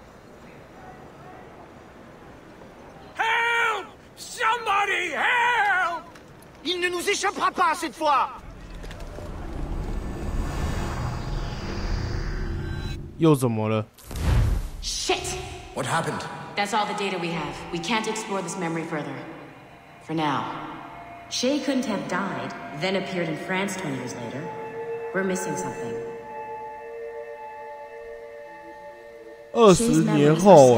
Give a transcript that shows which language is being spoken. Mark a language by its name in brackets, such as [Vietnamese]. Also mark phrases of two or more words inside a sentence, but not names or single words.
[English] Help! Somebody help! [French] Il ne nous échappera pas cette fois! [Chinese] 又怎么了 [English] Shit! What happened? That's all the data we have. We can't explore this memory further. For now. Shay couldn't have died, then appeared in France 20 years later. We're missing something. [Chinese] 20 年后